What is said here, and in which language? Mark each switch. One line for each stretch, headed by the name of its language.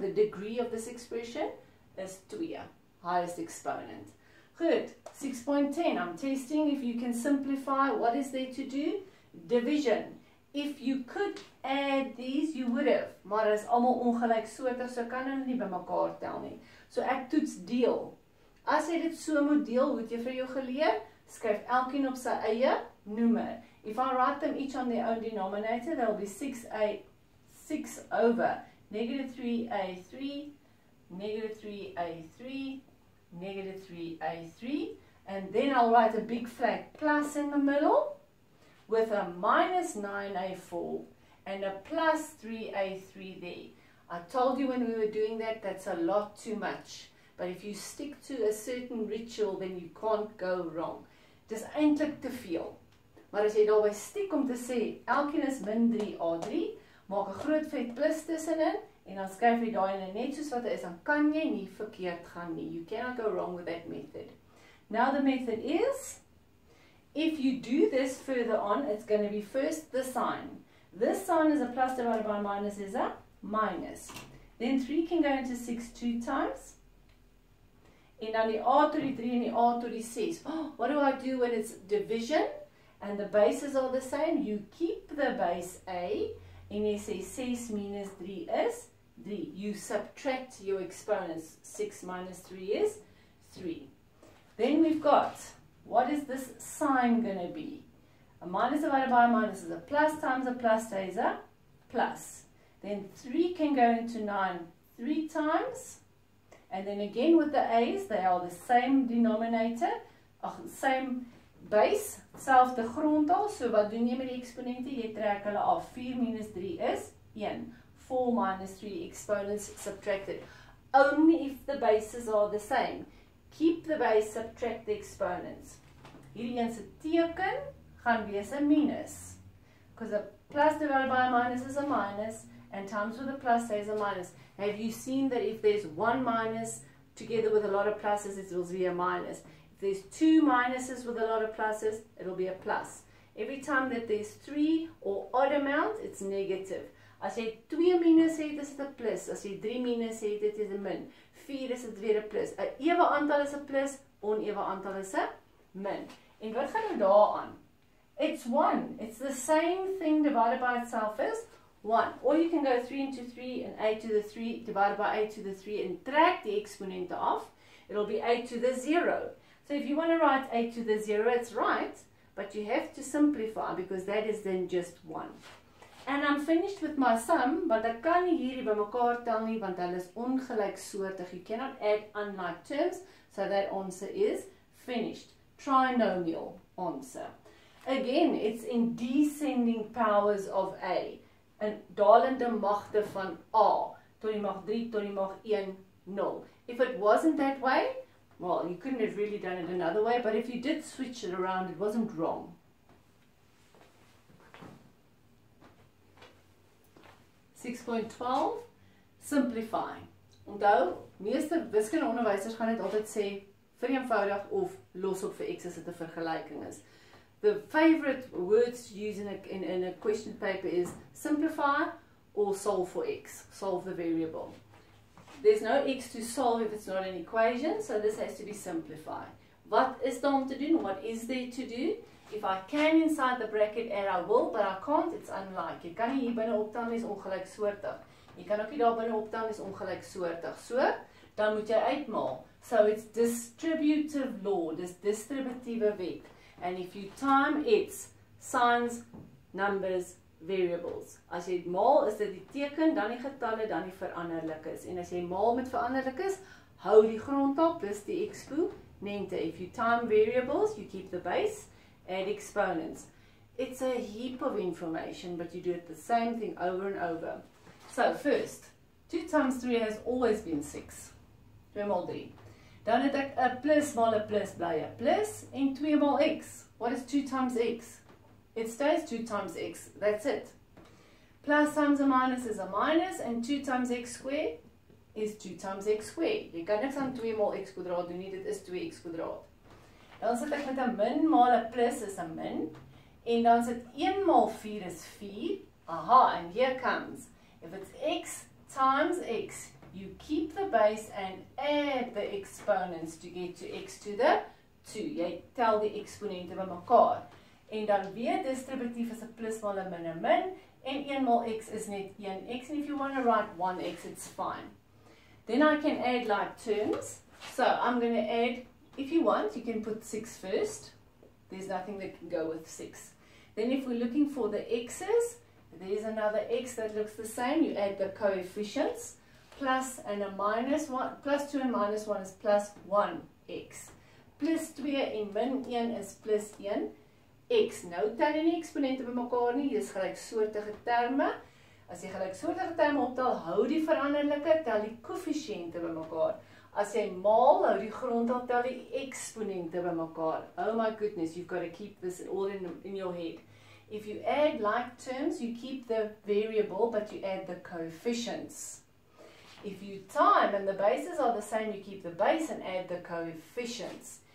English: The degree of this expression is 2. Highest exponent. Good. 6.10. I'm testing if you can simplify. What is there to do? Division. If you could add these, you would have.
Afrikaans: Maar is almal ongelyksoortig, so kan hulle nie bymekaar tel nie. So ek toets deel. As jy dit so moet deel, hoe het jy vir jou geleer? Skryf elkeen op sy eie noemer.
English: If I write them each on their own denominator, there will be 6 over negative 3a3, negative 3a3, negative 3a3, and then I'll write a big flat plus in the middle with a minus 9a4 and a plus 3a3 there. I told you when we were doing that, that's a lot too much. But if you stick to a certain ritual, then you can't go wrong.
Afrikaans: Dis eintlik te veel. Maar as jy daarby stiek om te sê, elkeen is min 3a3, maak 'n groot vet plus tussenin, en dan skryf jy daai net soos wat hy is, dan kan jy nie verkeerd gaan nie.
English: You cannot go wrong with that method. Now the method is, if you do this further on, it's going to be first the sign. This sign is a plus divided by minus is a minus. Then 3 can go into 6 2 times.
Afrikaans: En dan die a tot die 3 en die a tot die 6.
English: Oh, what do I do when it's division? And the bases are the same. You keep the base a.
Afrikaans: En jy sê 6 minus 3 is 3.
English: You subtract your exponents. 6 minus 3 is 3. Then we've got, what is this sign going to be? A minus divided by a minus is a plus times a plus stays a plus. Then 3 can go into 9 3 times. And then again with the a's, they are the same denominator, same base,
Afrikaans: selfde grondtal. So wat doen jy met die eksponente? Jy trek hulle af. 4 minus 3 is 1. 4 minus 3 exponents subtracted.
English: Only if the bases are the same. Keep the base, subtract the exponents.
Afrikaans: Hierdie een se teken gaan wees 'n minus.
English: Because a plus divided by a minus is a minus, and times with a plus stays a minus. Have you seen that if there's one minus together with a lot of pluses, it will be a minus? If there's 2 minuses with a lot of pluses, it'll be a plus. Every time that there's 3 or odd amount, it's negative.
Afrikaans: As jy 2 minus het, is dit 'n plus. As jy 3 minus het, dit is 'n min. 4 is dit weer 'n plus. 'n ewe aantal is 'n plus, onewe aantal is 'n min. En wat gaan nou daaraan?
English: It's 1. It's the same thing divided by itself as 1. Or you can go 3 into 3 and 8 to the 3 divided by 8 to the 3 and track the exponent off. It'll be 8 to the 0. So if you want to write 8 to the 0, it's right, but you have to simplify because that is then just 1. And I'm finished with my sum, but
Afrikaans: ek kan nie hierdie bymekaar tel nie want hulle is ongelyksoortig.
English: You cannot add unlike terms, so that answer is finished. Trinomial answer. Again, it's in descending powers of A.
Afrikaans: En dalende magte van A tot die mag 3 tot die mag 1, 0.
English: If it wasn't that way, well, you couldn't have really done it another way, but if you did switch it around, it wasn't wrong. 6.12, simplify.
Afrikaans: Onthou, meeste wiskunde onderwysers gaan dit altyd sê, vereenvoudig of los op vir x as dit 'n vergelyking is.
English: The favorite words to use in a question paper is simplify or solve for x, solve the variable. There's no x to solve if it's not an equation, so this has to be simplified.
Afrikaans: Wat is daar om te doen?
English: What is there to do? If I can inside the bracket add, I will, but I can't, it's unlike.
Afrikaans: Jy kan nie hier binne optel nie, is ongelyksoortig. Jy kan ook nie daar binne optel nie, is ongelyksoortig. So, dan moet jy uitmaal.
English: So it's distributive law,
Afrikaans: dis distributiewe wet.
English: And if you time, it's signs, numbers, variables.
Afrikaans: As jy maal, is dit die teken, dan die getalle, dan die veranderlikes. En as jy maal met veranderlikes, hou die grondtal plus die exponente.
English: If you time variables, you keep the base. add exponents. It's a heap of information, but you do it the same thing over and over. So first, 2 times 3 has always been 6.
Afrikaans: 2 maal 3. Dan het ek 'n plus maal 'n plus bly 'n plus en 2 maal x.
English: What is 2 times x? It stays 2 times x. That's it. Plus times a minus is a minus and 2 times x squared is 2 times x squared.
Afrikaans: Jy kan niks aan 2 maal x kwadraat doen nie, dit is 2x kwadraat. Dan sit ek met 'n min maal 'n plus is 'n min. En dan sit 1 maal 4 is 4. Aha,
English: and here comes. If it's x times x, you keep the base and add the exponents to get to x to the 2.
Afrikaans: Jy tel die eksponente bymekaar. En dan weer distributief is 'n plus maal 'n min 'n min. En 1 maal x is net 1x.
English: And if you want to write 1x, it's fine. Then I can add like terms. So I'm going to add, if you want, you can put 6 first. There's nothing that can go with 6. Then if we're looking for the x's, there's another x that looks the same. You add the coefficients. Plus and a minus 1.
Afrikaans: Plus 2 and minus 1 is plus 1x.
English: Plus 2 en min 1 is plus 1x.
Afrikaans: Nou tel jy nie eksponente bymekaar nie. Dis gelyksoortige terme. As jy gelyksoortige terme optel, hou die veranderlike, tel die koëffisiënte bymekaar. As jy maal, hou die grondtal, tel die eksponente bymekaar.
English: Oh my goodness, you've got to keep this all in your head. If you add like terms, you keep the variable, but you add the coefficients. If you time and the bases are the same, you keep the base and add the coefficients.